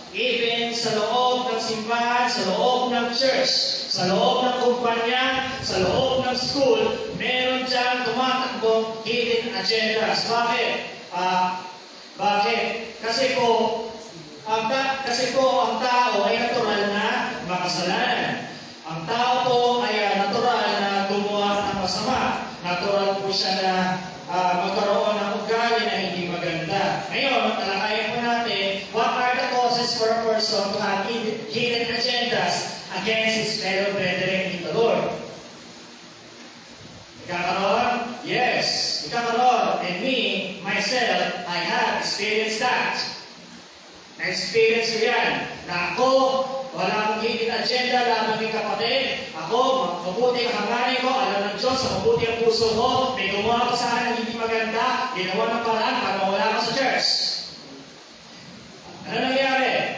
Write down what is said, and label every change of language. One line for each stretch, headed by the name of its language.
Filipino: Even sa loob ng simbahan, sa loob ng church, sa loob ng kumpanya, sa loob ng school, meron dyan tumatakbong hidden agendas. Bakit? Bakit? Kasi po, ang tao ay natural na makasalanan. Ang tao po ay natural na gumawa ng masama. Natural po siya na magkaroon ng ugali na hindi maganda. Ngayon, talakayan po natin,
English: what are the causes for a person to have hidden agendas against his fellow brethren in the Lord? Ikakaroon? Yes, ikakaroon. And me, myself, I have experienced that.
Filipino: Na-experience ko yan. Na ako, wala akong hidden agenda laban ng kapatid. Ako, mabuti ang hangarin ko, alam ng Diyos, mabuti ang puso ko, may gumawa ko sa akin ng hindi maganda, ginawa ng paraan para mawala ko sa church. Ano nangyari?